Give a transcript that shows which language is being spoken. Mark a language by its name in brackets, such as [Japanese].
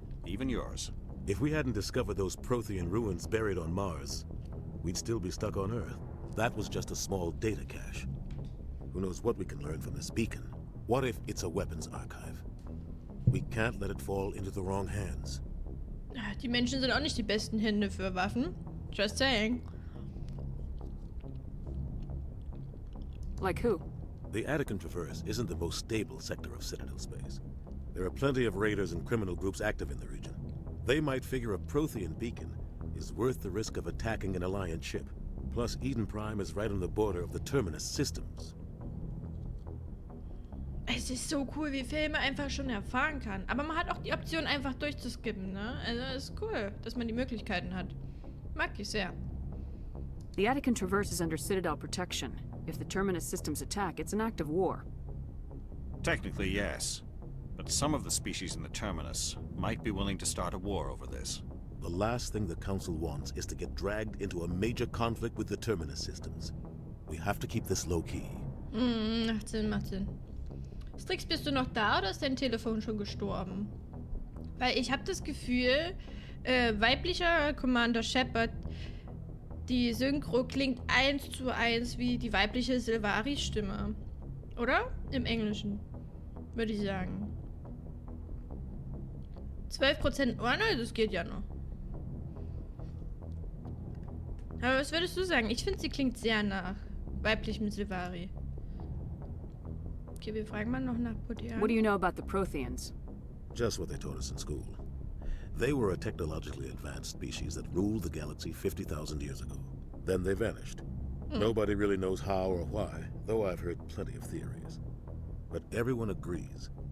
[English] Even yours. If we hadn't discovered those Prothean ruins buried on Mars, we'd still be stuck on Earth. That was just a small data cache. Who knows what we can learn from this beacon? What if it's a weapons archive? We can't let it fall into the wrong hands. [German] Die Menschen sind auch nicht die besten Hände für Waffen. [English] Just saying. Like who? The Attican Traverse isn't the most stable sector of Citadel space. There are plenty of raiders and criminal groups active in the region. They might figure a Prothean beacon is worth the risk of attacking an Alliance ship. Plus, Eden Prime is right on the border of the Terminus systems. [German] Es ist so cool, wie viel man einfach schon erfahren kann. Aber man hat auch die Option, einfach durchzuskippen, ne? Also, es ist cool, dass man die Möglichkeiten hat. Mag ich sehr. [English] The Attican Traverse is under Citadel protection. If the Terminus systems attack, it's an act of war. Technically, yes. But some of the species in the Terminus might be willing to start a war over this. The last thing the Council wants is to get dragged into a major conflict with the Terminus systems. We have to keep this low-key. [German] Macht Sinn, macht Sinn. Strix, bist du noch da oder ist dein Telefon schon gestorben? Weil ich habe das Gefühl, weiblicher Commander Shepard, die Synchro klingt 1:1 wie die weibliche Sylvari-Stimme. Oder? Im Englischen. Würde ich sagen. 12%. Oh ne, das geht ja noch. Aber was würdest du sagen? Ich finde, sie klingt sehr nach weiblichem Sylvari. Okay, wir fragen mal noch nach Podian. [English] What do you know about the Protheans? Just what they taught us in school. They were a technologically advanced species that ruled the galaxy 50,000 years ago. Then they vanished. Nobody really knows how or why, though I've heard plenty of theories. But everyone agrees